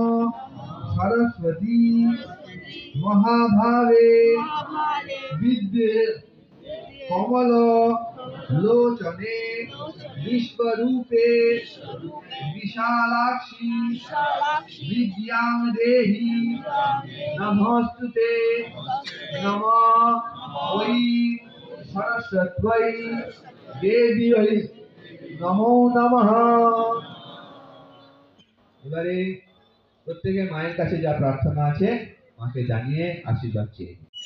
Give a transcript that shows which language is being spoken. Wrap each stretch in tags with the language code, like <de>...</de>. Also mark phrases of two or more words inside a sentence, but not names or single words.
<sa>सरस्वती महाभावे विद्ये कमल लोचने विश्वरूपे विशालाक्षी विद्यां देहि नमस्तुते नमः ऐं सरस्वत्यै देव्यै नमो नमः।</sa> <bn>এবারে প্রত্যেকে মায়ের কাছে যা প্রার্থনা আছে মাকে জানিয়ে আশীর্বাদ চেয়ে</bn>